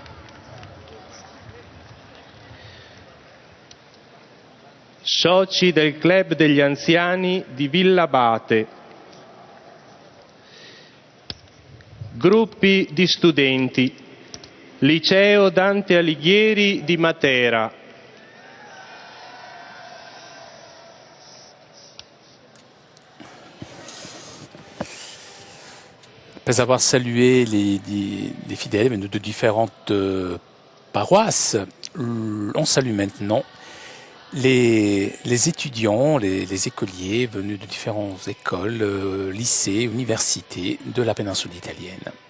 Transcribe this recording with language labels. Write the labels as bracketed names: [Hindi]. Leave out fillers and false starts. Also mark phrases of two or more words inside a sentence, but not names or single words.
[Italian] Soci del Club degli Anziani di Villa Abate. Gruppi di studenti. Liceo Dante Alighieri di Matera. [French] Après avoir salué les fidèles venus de différentes paroisses, on salue maintenant les étudiants, les écoliers venus de différentes écoles, lycées, universités de la péninsule italienne.